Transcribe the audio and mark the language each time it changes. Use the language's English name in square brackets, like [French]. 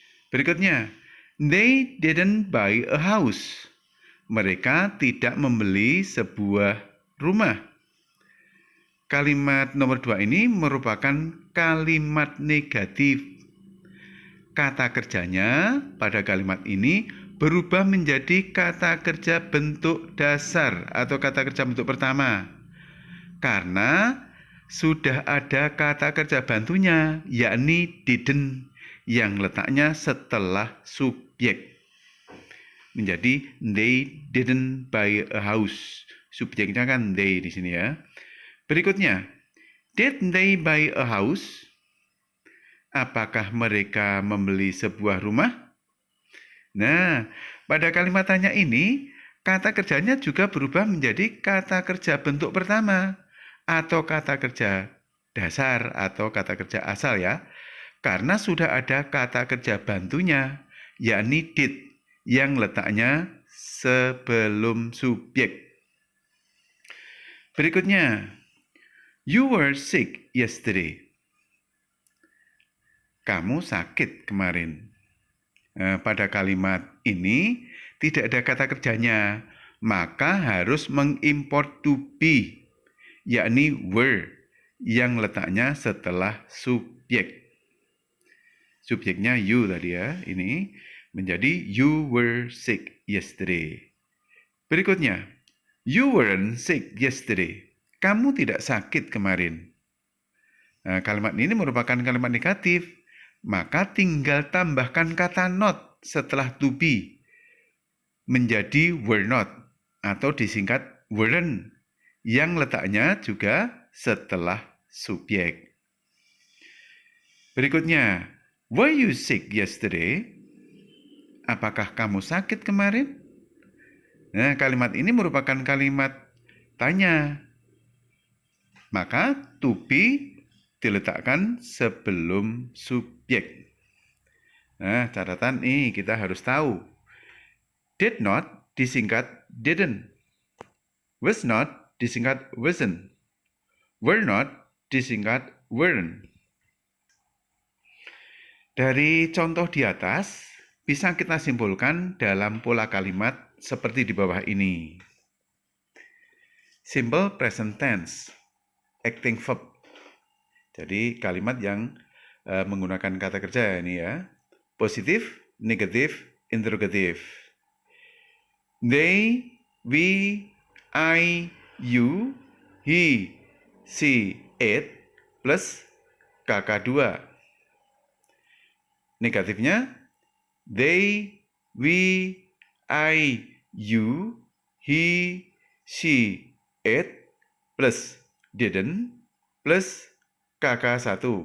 [Indonesian] Berikutnya, [English] they didn't buy a house. [Indonesian] Mereka tidak membeli sebuah rumah. Kalimat nomor 2 ini merupakan kalimat negatif. Kata kerjanya pada kalimat ini berubah menjadi kata kerja bentuk dasar atau kata kerja bentuk pertama, karena sudah ada kata kerja bantunya, yakni didn't, yang letaknya setelah subjek. Menjadi [English] they didn't buy a house. [Indonesian] Subjeknya kan they di sini ya. Berikutnya, [English] did they buy a house? [Indonesian] Apakah mereka membeli sebuah rumah? Nah, pada kalimat tanya ini, kata kerjanya juga berubah menjadi kata kerja bentuk pertama atau kata kerja dasar atau kata kerja asal ya, karena sudah ada kata kerja bantunya, yakni did, yang letaknya sebelum subjek. Berikutnya, [English] you were sick yesterday. [Indonesian] Kamu sakit kemarin. Pada kalimat ini tidak ada kata kerjanya, maka harus mengimport to be, yakni were, yang letaknya setelah subjek. Subjeknya you tadi ya, ini menjadi [English] you were sick yesterday. [Indonesian] Berikutnya, [English] you weren't sick yesterday. [Indonesian] Kamu tidak sakit kemarin. Kalimat ini merupakan kalimat negatif, maka tinggal tambahkan kata not setelah to be menjadi were not atau disingkat weren't, yang letaknya juga setelah subjek. Berikutnya, [English] were you sick yesterday? [Indonesian] Apakah kamu sakit kemarin? Nah, kalimat ini merupakan kalimat tanya. Maka to be diletakkan sebelum subjek. Nah, catatan nih kita harus tahu. Did not disingkat didn't. Was not disingkat wasn't. Were not disingkat weren't. Dari contoh di atas, bisa kita simpulkan dalam pola kalimat seperti di bawah ini. [English] Simple present tense, acting verb. [Indonesian] Jadi kalimat yang menggunakan kata kerja ini ya. Positif, negatif, interrogatif. [English] They, we, I, you, he, she, it, plus KK2. [Indonesian] Negatifnya, [English] they, we, I, you, he, she, it, plus didn't, plus KK1.